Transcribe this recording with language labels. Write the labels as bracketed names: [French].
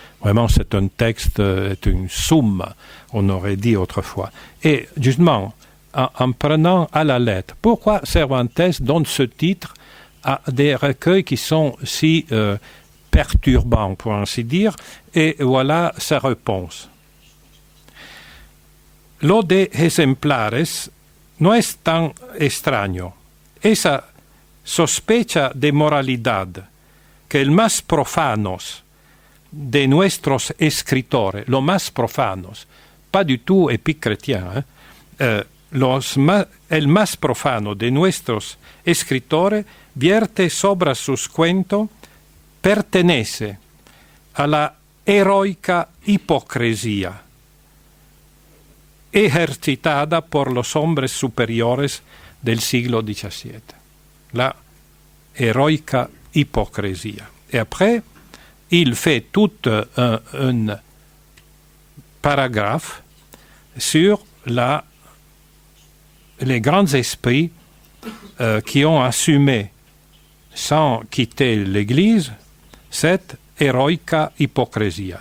[French] Vraiment, c'est un texte, une somme, on aurait dit autrefois. Et justement, en prenant à la lettre, pourquoi Cervantes donne ce titre à des recueils qui sont si perturbants, pour ainsi dire, et voilà sa réponse. [Spanish] Lo de ejemplares no es tan extraño. Esa sospecha de moralidad que el más profanos de nuestros escritores, los más profanos, [French] pas du tout épicrétien, [Spanish] el más profano de nuestros escritores vierte sobre sus cuentos, pertenece a la heroica hipocresía ejercitada por los hombres superiores del siglo XVII. [French] La héroïque hypocrisie. Et après, il fait tout un paragraphe sur les grands esprits qui ont assumé, sans quitter l'Église, cette héroïque hypocrisie.